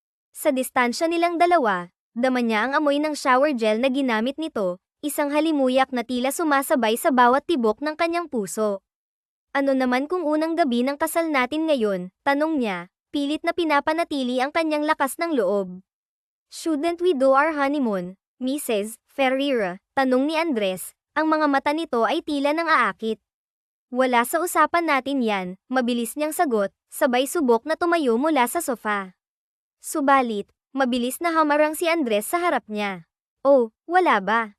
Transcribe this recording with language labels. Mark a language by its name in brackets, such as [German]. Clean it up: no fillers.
[Filipino] Sa distansya nilang dalawa, dama niya ang amoy ng shower gel na ginamit nito, isang halimuyak na tila sumasabay sa bawat tibok ng kanyang puso. "Ano naman kung unang gabi ng kasal natin ngayon?" tanong niya, pilit na pinapanatili ang kanyang lakas ng loob. [English] "Shouldn't we do our honeymoon, Mrs. Ferreira?" [Filipino] tanong ni Andres, ang mga mata nito ay tila nang aakit. "Wala sa usapan natin yan," mabilis niyang sagot, sabay subok na tumayo mula sa sofa. Subalit, mabilis na hamarang si Andres sa harap niya. "Oh, wala ba?